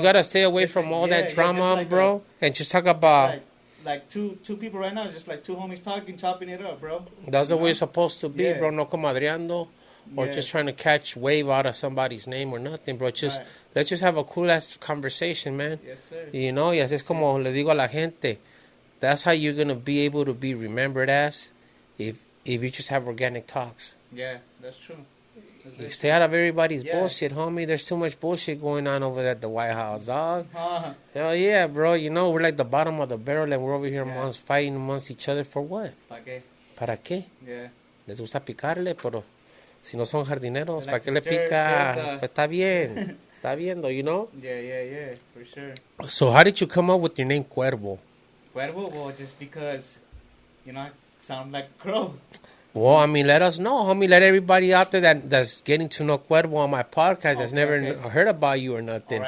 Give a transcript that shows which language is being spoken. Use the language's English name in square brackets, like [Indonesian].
[English] gotta stay away from all that drama, like bro, and just talk about. Like two people right now, just like two homies talking, chopping it up, bro. That's the way it's supposed to be, bro. [Spanish] No comadreando, [English] or just trying to catch wave out of somebody's name or nothing, bro. Let's just have a cool ass conversation, man. Yes, sir. You know, [Spanish] y así es como le digo a la gente. [English] That's how you're gonna be able to be remembered as, if you just have organic talks. Yeah, that's true. You stay out of everybody's bullshit, homie. There's too much bullshit going on over at the White House, dog. Hell yeah, bro. You know, we're like the bottom of the barrel and we're over here fighting amongst each other for what? [Spanish] ¿Para qué? [English] Yeah. [Spanish] Les gusta picarle, pero si no son jardineros, ¿para qué le pica? Pues está bien. Está viendo, [English] you know? Yeah, for sure. So how did you come up with your name Cuervo? Cuervo? Well, just because, you know, I sound like a crow. Well, I mean, let us know, homie. Let everybody out there that's getting to know Cuervo on my podcast that's never heard about you or nothing.